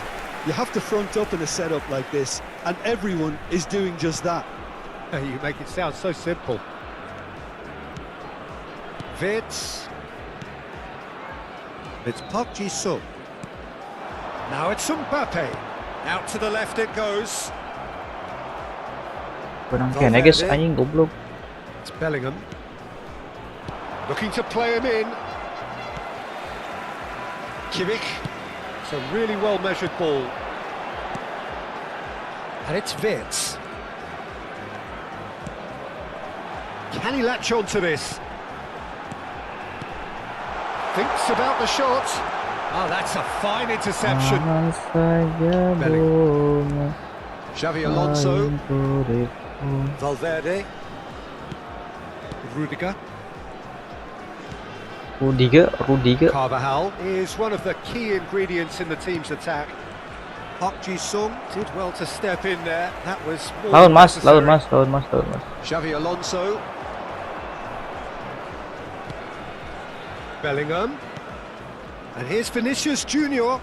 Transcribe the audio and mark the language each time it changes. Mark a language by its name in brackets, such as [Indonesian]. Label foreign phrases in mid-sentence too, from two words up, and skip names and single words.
[English] You have to front up in a setup like this, and everyone is doing just that. You make it sound so simple. Wits. It's Park Ji-sung. Now it's Mbappe. Out to the left it goes. [Indonesian] Benang kene guys, anjing goblok. [English] It's Bellingham. Looking to play him in. Kimmich. It's a really well-measured ball. And it's Wits. Can he latch on to this? Thinks about the shot. Oh, that's a fine interception. [Indonesian] Aman saja bunga [English] Xavi Alonso. Alvi. Valverde. Rudiger. Rudiger. Carvajal is one of the key ingredients in the team's attack. Park Ji-sung did well to step in there. That was more [Indonesian] Lawan [English] than [Indonesian] mas, [English] necessary. [Indonesian] lawan mas. [English] Xavi Alonso. Bellingham. And here's Vinicius Junior.